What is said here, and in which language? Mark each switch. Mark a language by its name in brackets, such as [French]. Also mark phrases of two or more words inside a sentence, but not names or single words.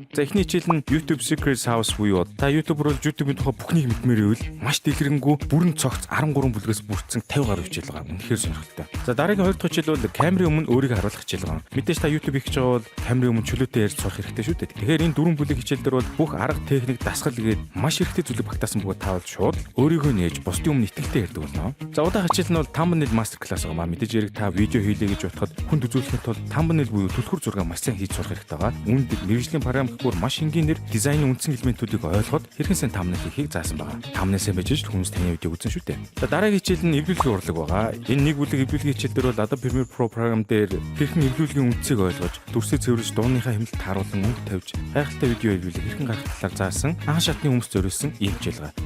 [Mongolian] За эхний хичээл нь YouTube Secrets House буюу та YouTube-оор YouTube-ийн тухай бүхнийг мэдмээр ивэл маш дэлгэрэнгүй бүрэн цогц 13 бүлгээс бүрдсэн 50 гаруй хичээл байгаа. Үнэхээр сонирхолтой. За дараагийн хоёр дахь хичээл бол камерын өмнө өөрийгөө харуулах хичээл байгаа. Мэдээж та YouTube хийж байгаа бол камерын өмнө чөлөөтэй ярьж сурах хэрэгтэй шүү дээ. Тэгэхээр энэ дөрвөн бүлэг хичээл дээр бол бүх арга техник дасгал гээд маш хэрэгтэй зүйлийг багтаасан бөгөөд та бол шууд өөрийгөө нээж бусдын өмнө итгэлтэй ярьдаг болно. За удаа хичээл нь бол [English] thumbnail master class [Mongolian] байгаа маа. Мэдээж хэрэг та видео хийлээ гэж бодоход хүнд үзүүлэхэд бол thumbnail буюу түлхүүр зураг маш сайн хийж сурах хэрэгтэй байгаа. Үүнд мэргэжлийн програм гэхүүр маш энгийнээр дизайны үндсэн элементүүдийг ойлгоход хэрхэн сайн thumbnail хийхийг заасан байгаа. Thumbnail сайн байж хүмүүс таны видеог үзэн шүү дээ. За дараагийн хичээл нь эвлүүлгийн урлаг байгаа. Энэ нэг бүлэг эвлүүлгийн хичээл дээр бол Adobe Premiere Pro програм дээр хэрхэн эвлүүлгийн үндсийг ойлгож, дүрсээ цэвэрлж, дууныхаа хэмнэлт харуулсан өнгө тавьж, гайхалтай видео эвлүүлэг хэрхэн гаргах талаар заасан анх шатны хүмүүст зориулсан ийм хичээл байгаа.